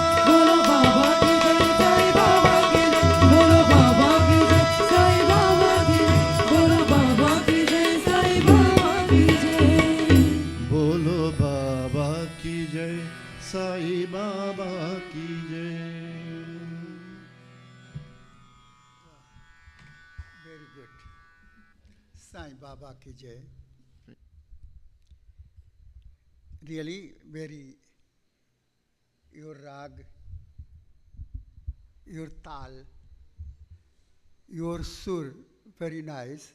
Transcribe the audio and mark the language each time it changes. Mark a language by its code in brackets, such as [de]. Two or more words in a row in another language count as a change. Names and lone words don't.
[hi] बोलो बाबा की जय, साई बाबा की जय। बोलो बाबा की जय, साई बाबा की जय। बोलो बाबा की जय, साई बाबा की जय। बोलो बाबा की जय, साई बाबा की जय। [en] Very good. [hi] साई बाबा की जय. [en] Really very, your rag, your tal, your sur, very nice.